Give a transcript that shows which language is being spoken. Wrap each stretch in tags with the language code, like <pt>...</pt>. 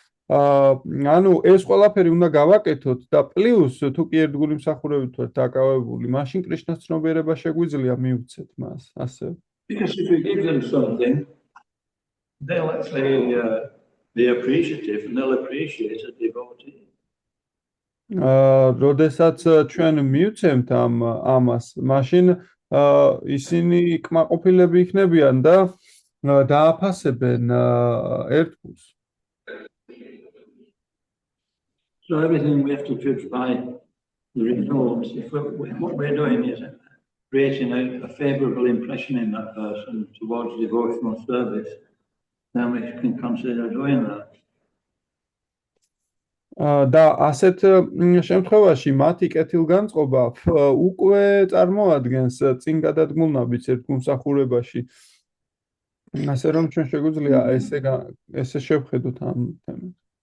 <ka>ანუ ეს ყველაფერი უნდა გავაკეთოთ და პლუს თუ კი ერთგული მსახურებით ვართ დაკავებული, მაშინ კრიშნას ცნობიერება შეგვიძლია მივცეთ მას, ასე.</ka> <en>Because if we give them something, they'll actually be appreciative and they'll appreciate a devotee.</en> <ka>როდესაც ჩვენ მივცემთ ამას, მაშინ ისინი კმაყოფილები იქნებიან და დააფასებენ ერთგულს.</ka> <en>So everything we have to judge by the results. If what we're doing is creating a favourable impression in that person towards devotional service, then we can consider doing that.</en> <ka>და ასეთ შემთხვევაში მათი კეთილგანწყობა უკვე წარმოადგენს წინ გადადგმულ ნაბიჯს ერთგულმსახურებაში. ასე რომ ჩვენ შეგვიძლია ესე შევხედოთ ამ თემას.</ka>